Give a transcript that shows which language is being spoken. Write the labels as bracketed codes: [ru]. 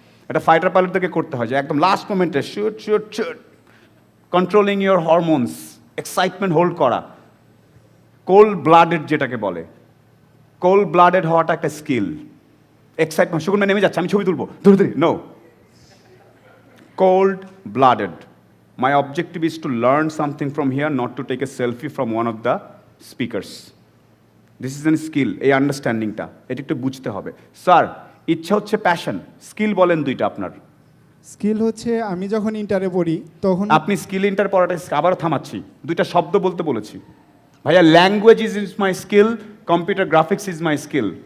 [bn] এটা ফাইটার পাইলটদেরকে করতে হয়, যে একদম লাস্ট মোমেন্টে shoot shoot shoot, [en] controlling your hormones, [bn] excitement hold করা, কোল্ড ব্লাডেড যেটাকে বলে, কোল্ড ব্লাডেড হওয়াটা একটা স্কিল। এক্সাইটমেন্ট, সুগন্ধ নেমে যাচ্ছে, আমি ছবি তুলবো, ধরে ধরে, no, cold blooded. [en] My objective is to learn something from here, not to take a selfie from one of the speakers. This is a skill, [bn] এই আন্ডারস্ট্যান্ডিংটা, এটা একটু বুঝতে হবে। স্যার, ইচ্ছা হচ্ছে প্যাশন, স্কিল বলেন দুইটা আপনার। স্কিল হচ্ছে আমি যখন ইন্টারে পড়ি তখন আপনি স্কিল ইন্টার পড়াটা আবারও থামাচ্ছি, দুইটা শব্দ বলতে বলেছি। ভাইয়া, [en] Language is my skill, computer graphics is my skill.